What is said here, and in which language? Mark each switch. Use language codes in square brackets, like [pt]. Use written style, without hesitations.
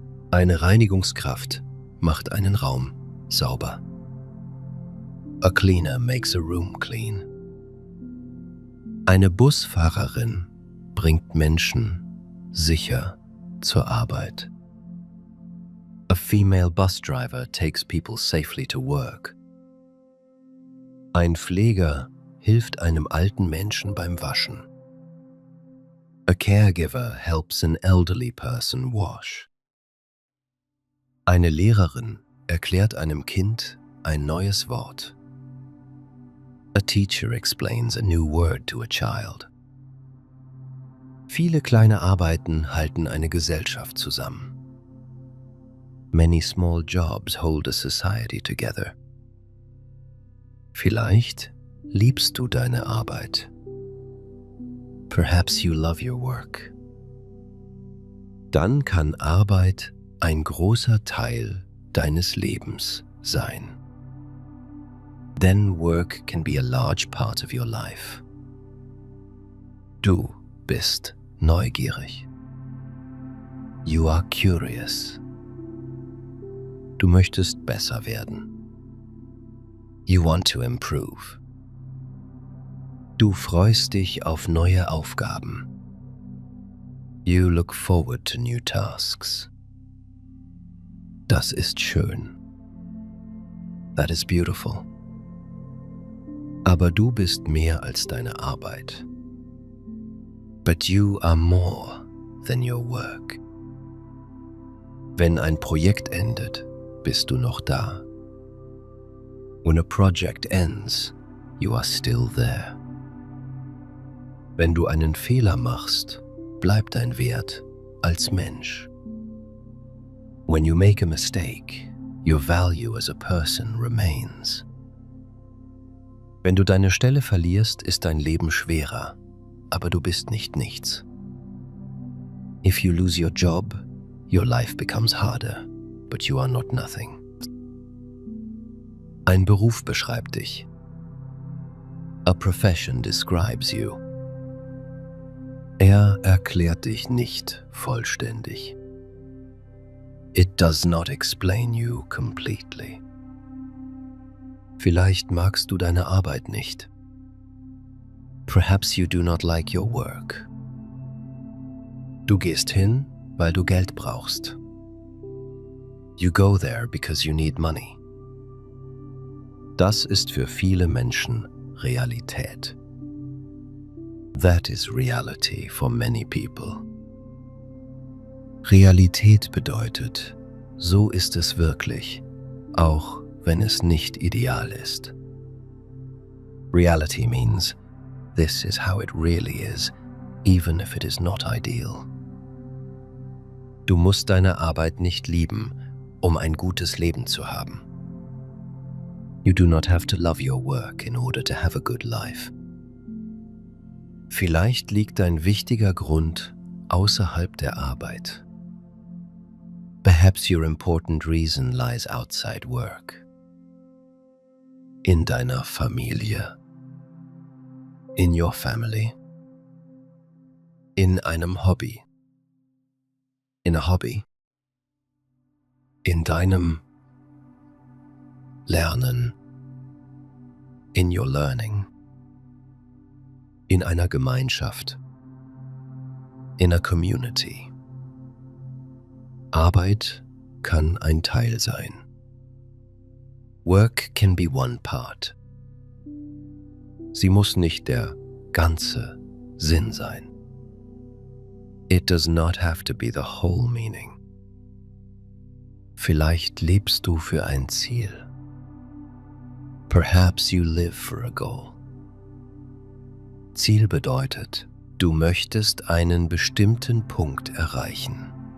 [de] Eine Reinigungskraft macht einen Raum sauber. [en] A cleaner makes a room clean. [de] Eine Busfahrerin bringt Menschen sicher zur Arbeit. [en] A female bus driver takes people safely to work. [de] Ein Pfleger hilft einem alten Menschen beim Waschen. [en] A caregiver helps an elderly person wash. [de] Eine Lehrerin erklärt einem Kind ein neues Wort. [en] A teacher explains a new word to a child. [de] Viele kleine Arbeiten halten eine Gesellschaft zusammen. [en] Many small jobs hold a society together. [de] Vielleicht liebst du deine Arbeit. [en] Perhaps you love your work. [de] Dann kann Arbeit ein großer Teil deines Lebens sein. [en] Then work can be a large part of your life. [de] Du bist neugierig. [en] You are curious. [de] Du möchtest besser werden. [en] You want to improve. [de] Du freust dich auf neue Aufgaben. [en] You look forward to new tasks. [de] Das ist schön. [en] That is beautiful. [de] Aber du bist mehr als deine Arbeit. [en] But you are more than your work. [de] Wenn ein Projekt endet, bist du noch da. [en] When a project ends, you are still there. [de] Wenn du einen Fehler machst, bleibt dein Wert als Mensch. [en] When you make a mistake, your value as a person remains. [de] Wenn du deine Stelle verlierst, ist dein Leben schwerer, aber du bist nicht nichts. [en] If you lose your job, your life becomes harder, but you are not nothing. [de] Ein Beruf beschreibt dich. [en] A profession describes you. [de] Er erklärt dich nicht vollständig. [en] It does not explain you completely. [de] Vielleicht magst du deine Arbeit nicht. [en] Perhaps you do not like your work. [de] Du gehst hin, weil du Geld brauchst. [en] You go there because you need money. [de] Das ist für viele Menschen Realität. [en] That is reality for many people. [de] Realität bedeutet, so ist es wirklich, auch wenn es nicht ideal ist. [en] Reality means, this is how it really is, even if it is not ideal. [de] Du musst deine Arbeit nicht lieben, um ein gutes Leben zu haben. [en] You do not have to love your work in order to have a good life. [de] Vielleicht liegt ein wichtiger Grund außerhalb der Arbeit. [en] Perhaps your important reason lies outside work. [de] In deiner Familie. [en] In your family. [de] In einem Hobby. [en] In a hobby. [de] In deinem Lernen. [en] In your learning. [de] In einer Gemeinschaft. [en] In a community. [de] Arbeit kann ein Teil sein. [en] Work can be one part. [de] Sie muss nicht der ganze Sinn sein. [en] It does not have to be the whole meaning. [de] Vielleicht lebst du für ein Ziel. [en] Perhaps you live for a goal. [de] Ziel bedeutet, du möchtest einen bestimmten Punkt erreichen.